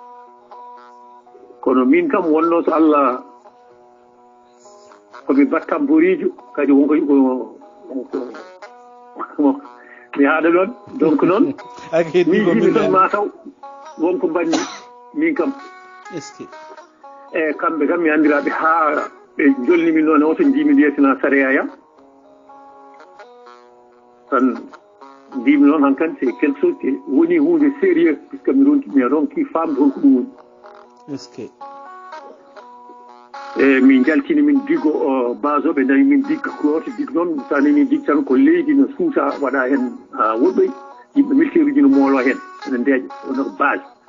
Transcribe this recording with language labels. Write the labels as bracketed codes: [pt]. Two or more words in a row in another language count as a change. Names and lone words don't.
[ff] kono min kam wonno so Allah komi battam borijo kadi wonko mi haɗa ɗon donc noon min jimi tan mataw wonko mbanmi min kam e kamɓe kam mi andiraɓe ha ɓe jolnimi noon oto jimi lieutenant Sara Yaya tan mbimi noon hankkadi [fr] c'est quelque chose que [ff] woni hunde sérieux puisque mi ronki famde holko ɗum woni e min jaltini min digo base o ɓe dañi min digga goto dig noon sa nani dig tan ko leydi no suusa waɗa hen ha woɗɗoy yimɓe militaire uji no moolo hen ene ndeeƴa wonoko base